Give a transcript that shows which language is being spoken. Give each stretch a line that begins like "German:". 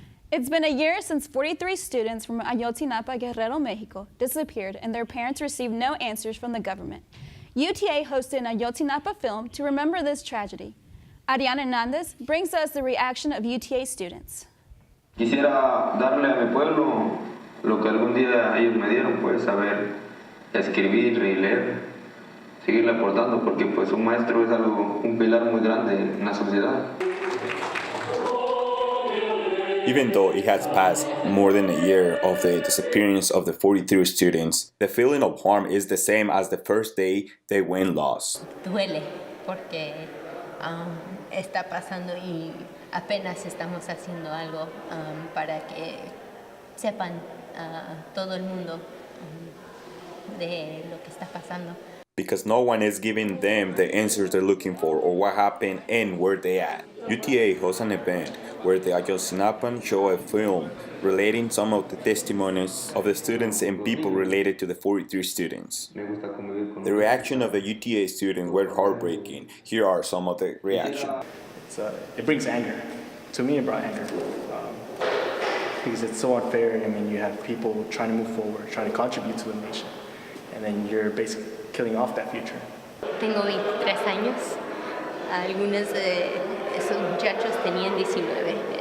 English: It's been a year since 43 students from Ayotzinapa, Guerrero, Mexico disappeared and their parents received no answers from the government. UTA hosted an Ayotzinapa film to remember this tragedy. Ariane Hernandez brings us the reaction of UTA students.
Spanish: Quisiera darle a mi pueblo lo que algún día ellos me dieron, pues saber escribir y leer, seguirle aportando, porque pues un maestro es algo, un pilar muy grande en la sociedad.
English: Even though it has passed more than a year of the disappearance of the 43 students, the feeling of harm is the same as the first day they went lost.
Spanish: Duele porque está pasando y apenas estamos haciendo algo para que sepan todo el mundo de lo que está pasando.
English: Because no one is giving them the answers they're looking for or what happened and where they at. UTA hosts an event where the Ayotzinapan show a film relating some of the testimonies of the students and people related to the 43 students. The reaction of the UTA students were heartbreaking. Here are some of the reactions. It brings anger. To me, it brought anger. Because it's so unfair. I mean, you have people trying to move forward, trying to contribute to the nation, and then you're basically killing off that future.
Spanish: Tengo 23 años. Algunos de esos muchachos tenían 19.